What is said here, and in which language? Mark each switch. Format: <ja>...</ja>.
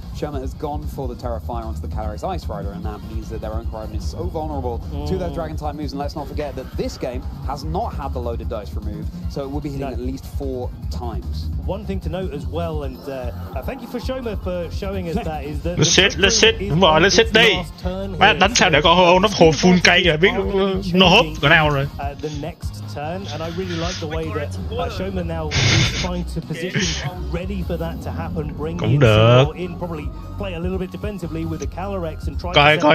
<en>Sherma has gone for the Terrafire onto the Calyrex Ice Rider, and that means that their own Koraidon is so vulnerable to their Dragon-type moves. And let's not forget that this game has not had the loaded dice removed, so it will be hitting at least 4 times. One thing to note as well, and thank you for Shoma for showing us that, is that let's sit,</en> <vi>đúng rồi, let's sit đi. Má đánh sao để con Ho-Oh nó hồi full cây rồi, biết nó hốp cỡ nào rồi.</vi> <en>The next turn, and I really like the way that Shoma now is trying to position ready for that to happen, bring</en> <vi>cũng được.</vi> <en>in, probably play a little bit defensively with the Calyrex and try</en>